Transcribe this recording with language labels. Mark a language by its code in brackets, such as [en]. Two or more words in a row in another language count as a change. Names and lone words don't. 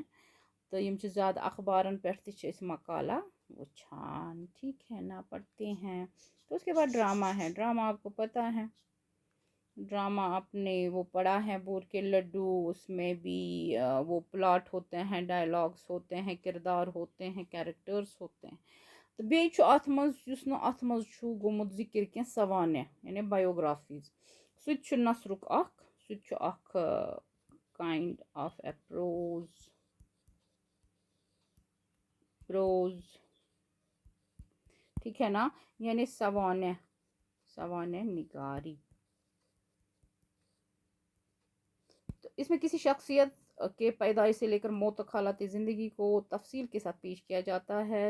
[ks] تو یم زیادہ اخبارن پہ مقالہ وچھان. [ur] ٹھیک ہے نا. پڑھتے ہیں. تو اس کے بعد ڈرامہ ہے. ڈرامہ آپ کو پتہ ہے، ڈرامہ آپ نے وہ پڑھا ہے بور کے لڈو. اس میں بھی وہ پلاٹ ہوتے ہیں، ڈائلاگس ہوتے ہیں، کردار ہوتے ہیں، کیریکٹرز ہوتے ہیں. [ks] تو بیٚیہِ چھُ اتھ منٛز یُس نہٕ اتھ منٛز چھُ گوٚمُت ذکر کینٛہہ سوانح یعنی بایوگرافیٖز. سُہ تہِ چھُ نثرُک اکھ، سُہ تہِ چھُ اکھ [en] kind of a prose. [ur] ٹھیک ہے نا. یعنی سوانح نگاری. تو اس میں کسی شخصیت کے پیدائش سے لے کر موت تک حالات زندگی کو تفصیل کے ساتھ پیش کیا جاتا ہے.